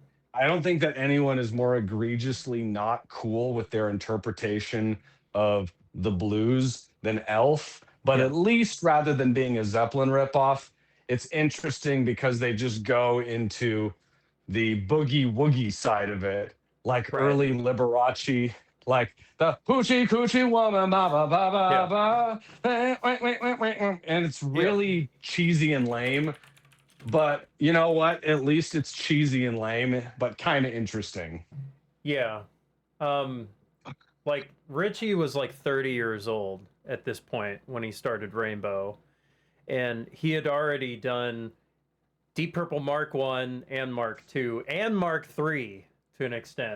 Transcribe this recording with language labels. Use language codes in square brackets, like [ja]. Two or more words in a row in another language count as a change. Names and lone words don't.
[en] I don't think that anyone is more egregiously not cool with their interpretation of the blues than Elf. But Yeah. at least rather than being a Zeppelin ripoff, it's interesting because they just go into the boogie woogie side of it, like Right. early Liberace. like the hoochie coochie woman, ba ba ba Yeah. ba ba, and it's Yeah. really cheesy and lame. But you know what? At least it's cheesy and lame, but kind of interesting. Yeah. Um, like Richie was like 30 years old at this point when he started Rainbow, and he had already done Deep Purple Mark One and Mark Two and Mark Three to an extent.